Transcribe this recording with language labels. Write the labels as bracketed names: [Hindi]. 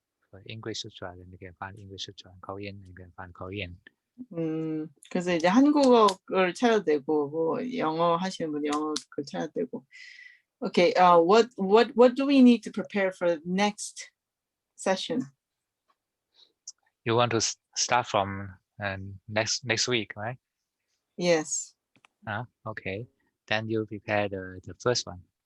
[English] For English sutra, then they can find English sutra. Korean, you can find Korean. [Korean] 그래서 이제 한국어 걸 찾아도 되고 뭐 영어 하시는 분 영어 걸 찾아도 되고. [English] Okay, what do we need to prepare for the next session? You want to start from next week, right? Yes. Okay. Then you prepare the first one.